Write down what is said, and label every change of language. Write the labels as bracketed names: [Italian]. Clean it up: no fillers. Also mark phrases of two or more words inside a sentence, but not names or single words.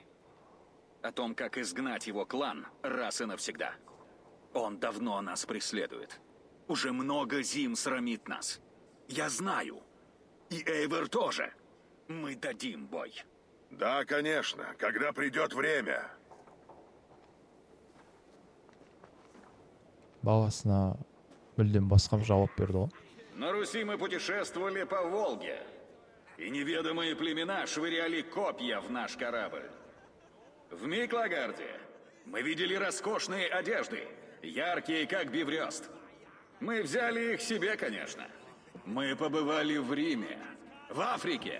[Russian] О том, как изгнать его клан раз и навсегда. Он давно нас преследует. Уже много зим срамит нас. Я знаю. И Эйвор тоже. Мы дадим бой. Да, конечно, когда придет время. [Kazakh] Баласына мүлдем басқа жауап берді ғой. [Russian] На Руси мы путешествовали по Волге. И неведомые племена швыряли копья в наш корабль. В Миклагарде мы видели роскошные одежды, яркие, как биврёст. Мы взяли их себе, конечно. Мы побывали в Риме, в Африке.